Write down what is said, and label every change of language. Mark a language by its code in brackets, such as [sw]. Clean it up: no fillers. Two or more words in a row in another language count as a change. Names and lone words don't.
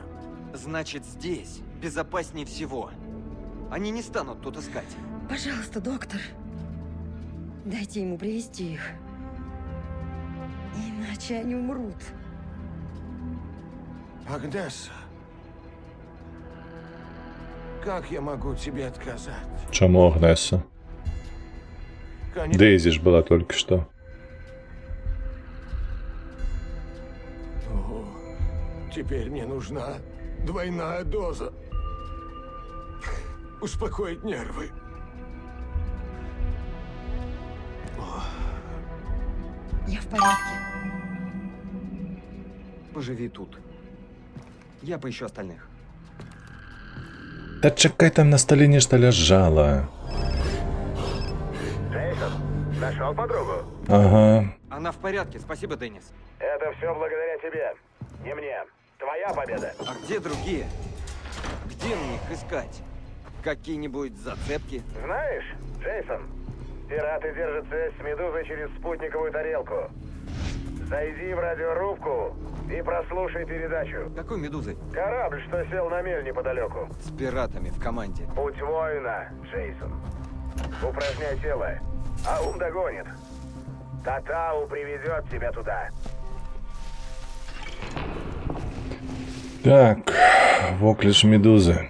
[ru] Значит, здесь безопаснее всего. Они не станут тут искать. Пожалуйста, доктор. Дайте ему привести их. Иначе они умрут. Агнеса, как я могу тебе отказать? [be] Чаму Агнеса? [ru] Конечно, [be] Дейзі ж была толькі што. [ru] теперь мне нужна двойная доза. Успокоить нервы. Я в порядке. Поживи тут. Я поищу остальных. [uk] Та чекай, там на столі нешта ляжала. [ru] Джейсон, нашел подругу? Ага. Она в порядке, спасибо, Деннис. Это все благодаря тебе. Не мне. Твоя победа. А где другие? Где мне их искать? Какие-нибудь зацепки? Знаешь, Джейсон, пираты держат связь с Медузой через спутниковую тарелку. Зайди в радиорубку и прослушай передачу. Какой медузы? Корабль, что сел на мель неподалеку. С пиратами в команде. Путь воина, Джейсон. Упражняй тело, а ум догонит. Татау приведет тебя туда. [uk] Так, вокліч медузи.